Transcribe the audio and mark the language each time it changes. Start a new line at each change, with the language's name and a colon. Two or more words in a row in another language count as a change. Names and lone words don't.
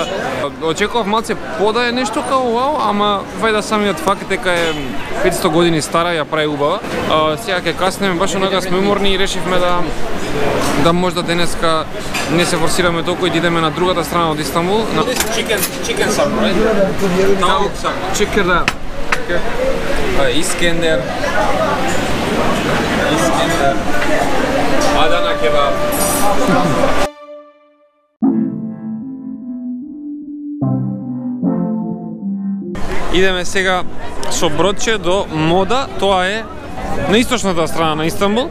Macedonian: Очекував малце пода е нешто као вау, ама вајда самиот факт дека е 500 години стара, ја прави убава. Сега ќе каснеме, баш онака сме уморни и решивме да можда денеска не се форсираме толку и да идеме на другата страна од Истанбул.
English: Chicken sub, right? Tavuk sub. Chicken.
Macedonian: Искендер. Адана кебаб. Идеме сега со бродче до Мода, тоа е на источната страна на Истанбул.